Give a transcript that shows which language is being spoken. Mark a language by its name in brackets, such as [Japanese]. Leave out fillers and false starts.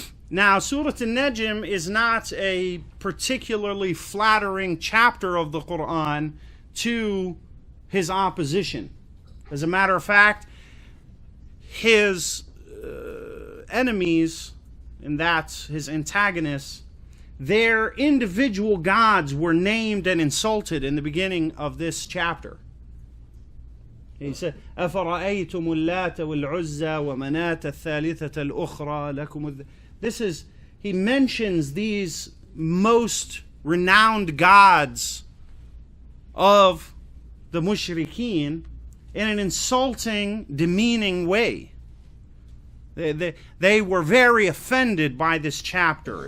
[English] Now, Surah An-Najm is not a particularly flattering chapter of the Quran to his opposition. As a matter of fact, his enemies, and that's his antagonists, their individual gods were named and insulted in the beginning of this chapter. He said, [Arabic] أَفَرَأَيْتُمُ اللَّاتَ وَالْعُزَّى وَمَنَاةَ الثَّالِثَةَ الْأُخْرَى لَكُمُ. [English] He mentions these most renowned gods of the mushrikeen in an insulting, demeaning way. They were very offended by this chapter.